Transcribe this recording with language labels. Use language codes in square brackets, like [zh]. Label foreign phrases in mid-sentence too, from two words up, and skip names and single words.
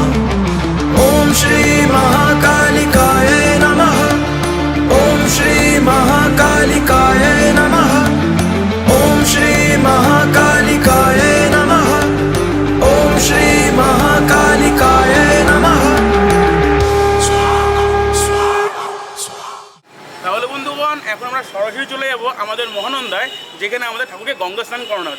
[sa] ओम श्री महाकालिकाय नमः। ओम श्री महाकालिकाय नमः। ओम श्री महाकालिकाय नमः। ओम श्री महाकालिकाय नमः। [bn] তাহলে বন্ধুগণ, এখন আমরা সরাসরি চলে যাব আমাদের মহানন্দায়, যেখানে আমাদের ঠাকুরকে গঙ্গা স্নান করানো হয়।